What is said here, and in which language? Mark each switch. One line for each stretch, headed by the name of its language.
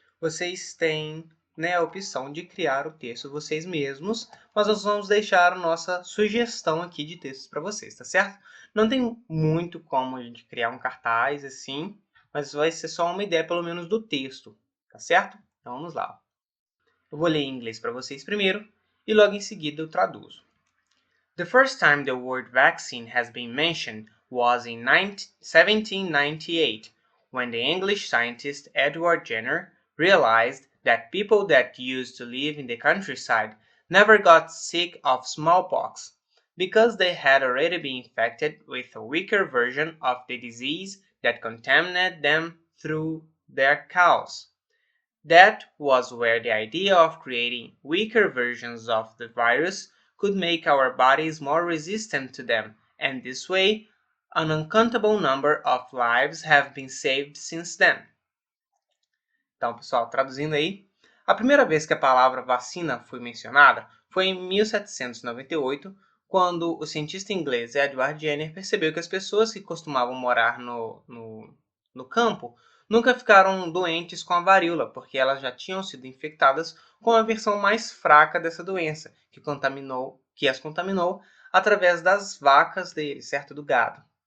Portuguese: Vocês têm, né, a opção de criar o texto vocês mesmos, mas nós vamos deixar a nossa sugestão aqui de textos para vocês, tá certo? Não tem muito como a gente criar um cartaz assim, mas vai ser só uma ideia, pelo menos, do texto, tá certo? Então, vamos lá. Eu vou ler em inglês para vocês primeiro e logo em seguida eu traduzo.
English: The first time the word vaccine has been mentioned was in 1798, when the English scientist Edward Jenner realized that people that used to live in the countryside never got sick of smallpox because they had already been infected with a weaker version of the disease that contaminated them through their cows. That was where the idea of creating weaker versions of the virus could make our bodies more resistant to them, and this way, an uncountable number of lives have been saved since then.
Portuguese: Então, pessoal, traduzindo aí, a primeira vez que a palavra vacina foi mencionada foi em 1798, quando o cientista inglês Edward Jenner percebeu que as pessoas que costumavam morar no campo nunca ficaram doentes com a varíola, porque elas já tinham sido infectadas com a versão mais fraca dessa doença, que as contaminou através das vacas deles, certo? Do gado.